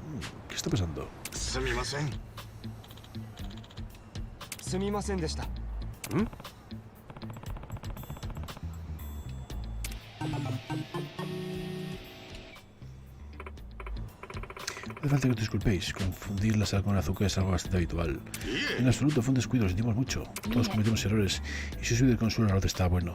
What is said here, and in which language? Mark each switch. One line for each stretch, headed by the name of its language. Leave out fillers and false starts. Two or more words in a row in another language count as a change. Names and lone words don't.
Spanish: ¿Qué está pasando?
Japanese: すみません。すみませんでした。ん？
Spanish: No hace falta que os disculpéis. Confundir la sal con el azúcar es algo bastante habitual. En absoluto, fue un descuido, lo sentimos mucho. Todos cometemos errores. Y si subido de consuelo, el arroz está bueno.